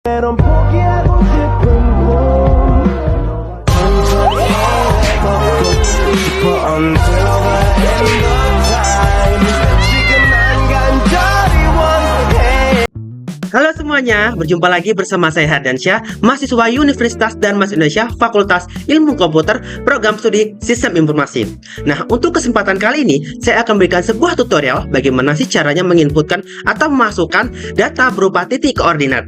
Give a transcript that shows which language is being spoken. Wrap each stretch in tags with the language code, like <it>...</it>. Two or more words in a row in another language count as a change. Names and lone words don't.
<ko>넌 포기하고 싶은 꿈 천천히 걷고 싶어</ko> <en>until the end of time</en> <ko>지금 난 간절히 원해.</ko> <id>Halo semuanya, berjumpa lagi bersama saya Hardiansyah, mahasiswa Universitas Dharma Indonesia, Fakultas Ilmu Komputer, Program Studi Sistem Informasi. Nah, untuk kesempatan kali ini, saya akan memberikan sebuah tutorial bagaimana sih caranya menginputkan atau memasukkan data berupa titik koordinat.</id>